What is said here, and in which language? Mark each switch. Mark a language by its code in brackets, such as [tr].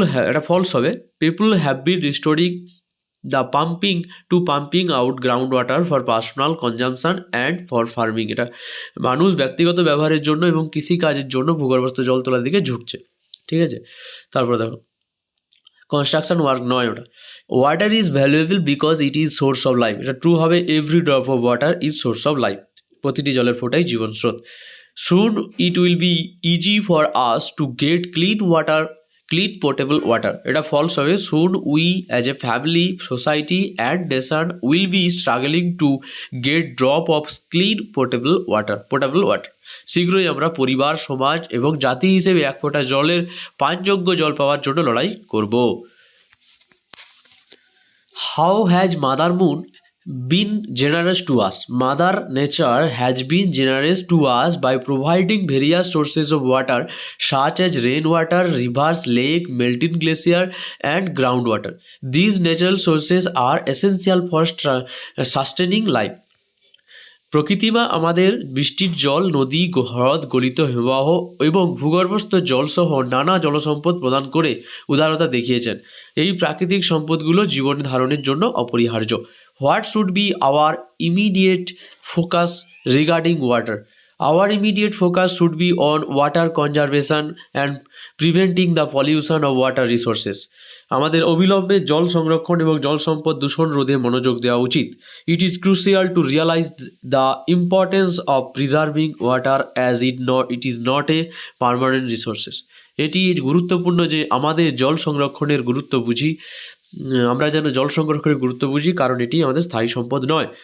[bn] এটা ফলস হবে। [en] People have been restoring the pumping out groundwater for personal consumption and for farming. [bn] এটা মানুষ ব্যক্তিগত ব্যবহারের জন্য এবং কৃষিকাজের জন্য ভূগর্ভস্থ জল তোলার দিকে ঝুঁকছে। ঠিক আছে, তারপরে দেখো কনস্ট্রাকশন ওয়ার্ক নয় ওটা। [en] water is valuable because it is source of life, [bn] এটা ট্রু হবে। [en] every drop of water is source of life, [bn] প্রতিটি জলের ফোঁটাই জীবন স্রোত। [en] soon it will be easy for us to get clean water, clean portable water, [bn] এটা false হবে। [en] soon we as a family, society and nation will be struggling to get drop of clean portable water, [bn] শীঘ্রই আমরা পরিবার, সমাজ এবং জাতি হিসেবে এক ফোঁটা জলের পানযোগ্য জল পাওয়ার জন্য লড়াই করব। [en] How has Mother Moon been generous to us? Mother Nature has been generous to us by providing various sources of water such as rainwater, rivers, lake, melting glacier, and groundwater. These natural sources are essential for sustaining life. [bn] প্রকৃতিমা আমাদের বৃষ্টির জল, নদী, হ্রদ, গলিত হিমবাহ এবং ভূগর্ভস্থ জলসহ নানা জলসম্পদ প্রদান করে উদারতা দেখিয়েছেন। এই প্রাকৃতিক সম্পদগুলো জীবন ধারণের জন্য অপরিহার্য। [en] What should be our immediate focus regarding water? Our immediate focus should be on water conservation and preventing the pollution of water resources. [bn] আমাদের অবিলম্বে জল সংরক্ষণ এবং জল সম্পদ দূষণ রোধে মনোযোগ দেওয়া উচিত। [en] It is crucial to realize the importance of preserving water as it is not a permanent resources. [bn] এটি গুরুত্বপূর্ণ যে আমাদের জল সংরক্ষণের গুরুত্ব বুঝি, আমরা যেন জল সংরক্ষণের গুরুত্ব বুঝি, কারণ এটি আমাদের স্থায়ী সম্পদ নয়।